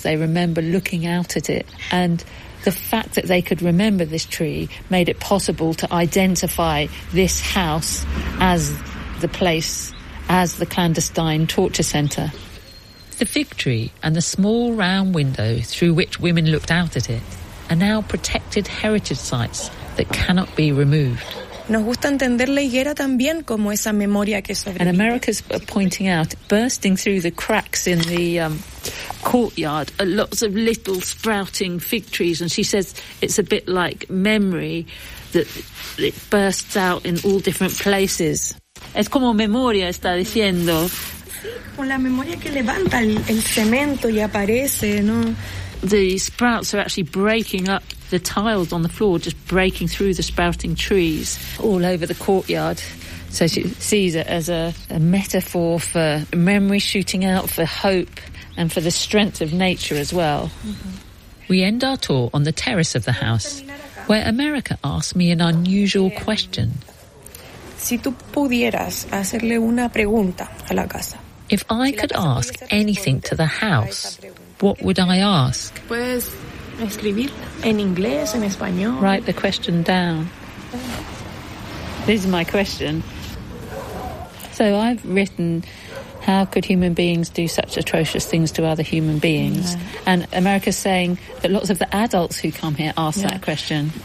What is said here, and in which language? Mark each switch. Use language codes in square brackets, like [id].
[en] They remember looking out at it. And the fact that they could remember this tree made it possible to identify this house as the place, as the clandestine torture centre. The fig tree and the small round window through which women looked out at it are now protected heritage sites that cannot be removed. [es] Nos gusta entender la higuera también como esa memoria que sobrevive. [en] And America's pointing out, bursting through the cracks in the courtyard, are lots of little sprouting fig trees, and she says it's a bit like memory, that it bursts out in all different places. [es] Es como memoria, está diciendo. Sí, con la memoria que levanta el cemento y aparece, ¿no? [en] The sprouts are actually breaking up the tiles on the floor, just breaking through the sprouting trees all over the courtyard. So she sees it as a metaphor for memory shooting out, for hope, and for the strength of nature as well. Mm-hmm. We end our tour on the terrace of the house, where America asked me an unusual question. [es] Si tú pudieras hacerle una pregunta a la casa. [en] If I could ask anything to the house, what would I ask? [es] Pues, escribir en inglés, en español. [en] Write the question down. This is my question. So I've written, how could human beings do such atrocious things to other human beings? Yeah. And America's saying that lots of the adults who come here ask that question.